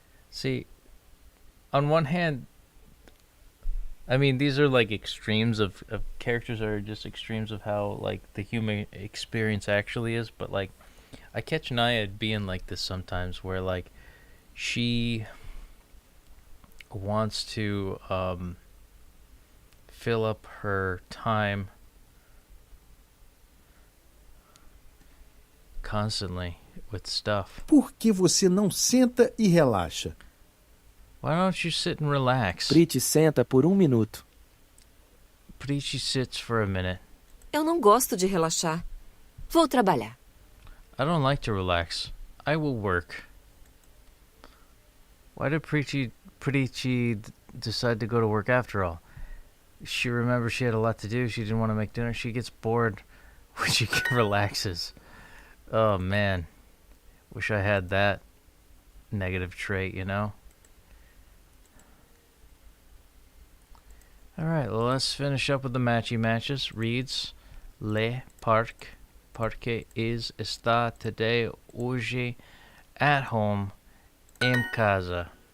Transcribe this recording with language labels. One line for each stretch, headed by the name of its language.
English: See, on one hand, I mean, these are like extremes of characters are just extremes of how like the human experience actually is, but like I catch Naya being like this sometimes where like she wants to fill up her time constantly with stuff.
Portuguese: Por que você não senta e relaxa?
English: Why don't you sit and relax?
Portuguese: Priti senta por 1 minuto.
English: Preeti sits for a minute.
Portuguese: Eu não gosto de relaxar. Vou trabalhar.
English: I don't like to relax. I will work. Why did Preeti decide to go to work after all? She remembers she had a lot to do. She didn't want to make dinner. She gets bored when she relaxes. Oh, man. Wish I had that negative trait, you know? Alright, well, let's finish up with the matchy matches. Reads, Le Parque.
Portuguese: Parque está
English: today,
Portuguese: hoje,
English: at home,
Portuguese: em casa.